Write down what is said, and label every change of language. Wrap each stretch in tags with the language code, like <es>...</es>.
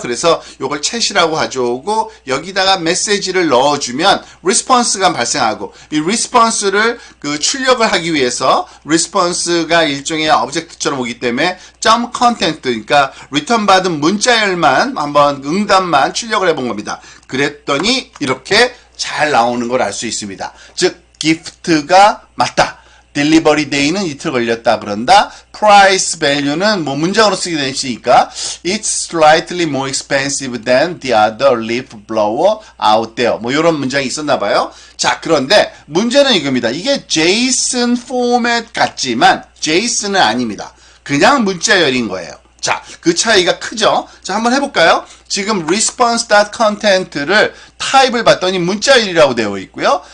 <ko>그래서 요걸 챗이라고 가져오고 여기다가 메시지를 넣어주면 리스폰스가 발생하고, 이 리스폰스를 그 출력을 하기 위해서 리스폰스가 일종의 오브젝트처럼 오기 때문에 점 컨텐트, 그러니까 리턴 받은 문자열만 한번 응답만 출력을 해본 겁니다. 그랬더니 이렇게 잘 나오는 걸 알 수 있습니다. 즉 기프트가 맞다. 딜리버리 데이는 이틀 걸렸다 그런다.</ko> <en>price value는</en> <ko>뭐 문장으로 쓰게 되니까</ko> <en>it's slightly more expensive than the other leaf blower out there.</en> <ko>뭐 이런 문장이 있었나 봐요. 자, 그런데 문제는 이겁니다. 이게 JSON 포맷 같지만 JSON은 아닙니다. 그냥 문자열인 거예요. 자, 그 차이가 크죠? 자, 한번 해볼까요? 지금 response.content를 타입을 봤더니 문자열이라고 되어 있고요.</ko>